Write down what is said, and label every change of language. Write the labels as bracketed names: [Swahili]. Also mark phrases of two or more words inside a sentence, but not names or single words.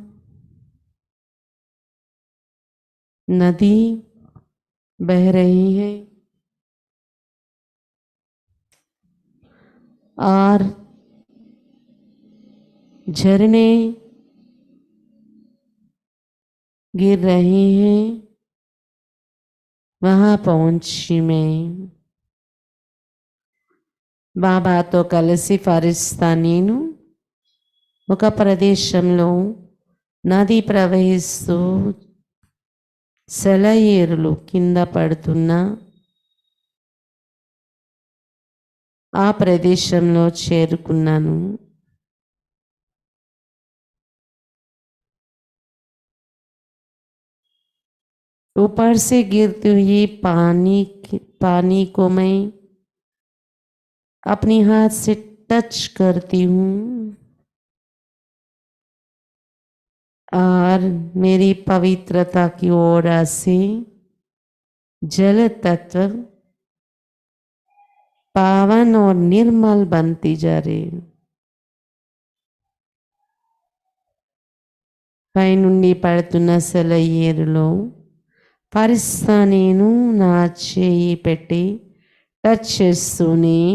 [Hindi] नदी बह रही है और झरने गिर रहे हैं, वहाँ पहुंची मैं [Telugu] బాబాతో కలిసి ఫరిస్తా నేను ఒక ప్రదేశంలో నది ప్రవహిస్తూ సెలయేరులు కింద పడుతున్నా ఆ ప్రదేశంలో చేరుకున్నాను. [Hindi] ऊपर से गिरती हुई पानी को मैं अपनी हाथ से टच करती हूँ और मेरी पवित्रता की ओर से जल तत्व पावन और निर्मल बनती जा रही. [Telugu] పై నుండి పడుతున్న సెలయేరులో ఫరిస్తా నేను నా చేయి పెట్టి టచ్ చేస్తూనే